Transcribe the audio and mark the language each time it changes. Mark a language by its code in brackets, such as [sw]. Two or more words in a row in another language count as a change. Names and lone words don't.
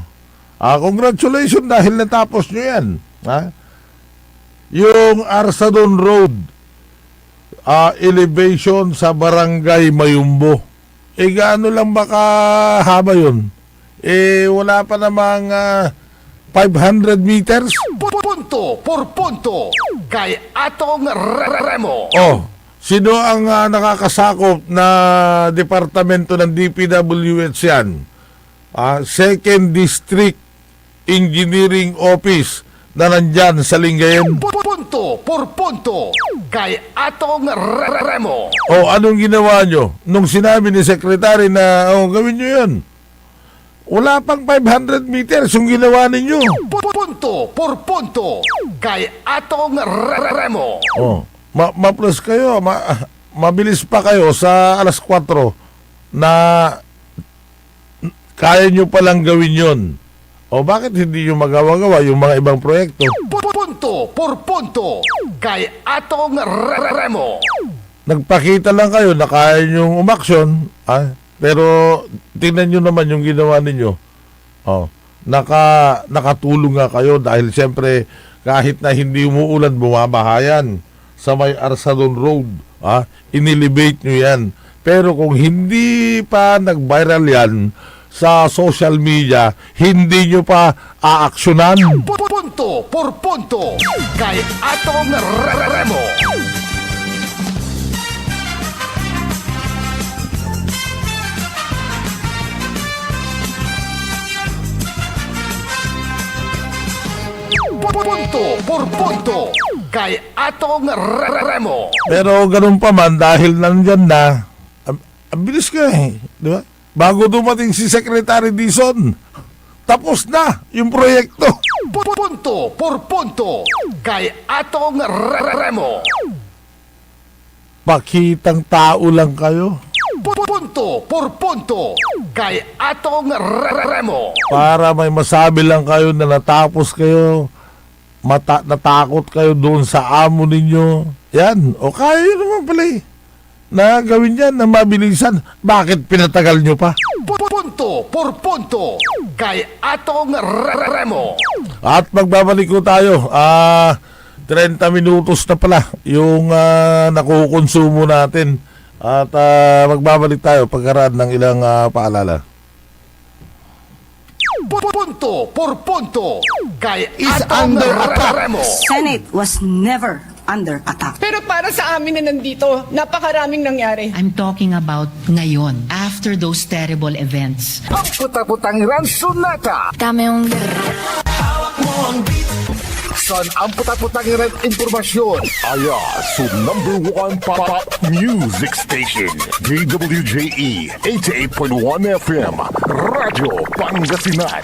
[tl] Congratulations dahil natapos nyo yan. Ha? Yung Arsadon Road, elevation sa Barangay Mayumbo. Gaano lang baka haba yun? Wala pa namang 500 meters? Punto por punto kay Atong Remo. Sino ang nakakasakop na departamento ng DPWH yan? Second District Engineering Office na nandyan sa Lingayen. Punto por punto kay Atong Remo. Anong ginawa nyo? Nung sinabi ni Secretary na, gawin nyo yun. Wala pang 500 meters yung ginawa ninyo. Punto por punto kay Atong Remo. Ma-plus kayo, mabilis pa kayo sa alas 4 na kaya nyo palang gawin yun. Bakit hindi nyo magawa-gawa yung mga ibang proyekto? Punto por punto kay Atong Remo. Nagpakita lang kayo na kaya nyo umaksyon, pero tingnan nyo naman yung ginawa ninyo. Nakatulong nga kayo dahil siyempre kahit na hindi umuulan, bumabahayan sa may Arsadon Road. Inelevate nyo yan. Pero kung hindi pa nag-viral yan sa [en] social media, [tl] hindi nyo pa aaksyonan. Punto por punto kay Atong Remo. Punto por punto kay Atong Remo. Pero ganun pa man, dahil nandyan na, ang bilis ka di ba? Bago dumating si Secretary Dizon, tapos na yung proyekto. Punto por punto kay Atong Remo. Pakitang tao lang kayo Punto por punto kay Atong Remo. para may masabi lang kayo na natapos kayo, natakot kayo doon sa amo ninyo. Yan, kaya yun naman pala na gawin yan na mabilisan. Bakit pinatagal nyo pa? Punto por punto kay Atong Remo. At magbabalik ko tayo. 30 minutos na pala yung nakukonsumo natin. At magbabalik tayo pagkaraan ng ilang paalala. Punto por punto kay Atong Remo. [en] Senate was never under attack. [tl] Pero para sa amin na nandito, napakaraming nangyari. [en] I'm talking about ngayon, after those terrible events. Ang puta-putang ransunata. [tl] Dami yung... San ang puta-putang red informasyon? Aya sa number 1 [en] pop music station. [tl] DWJE 88.1 FM. Radyo Pangasinan.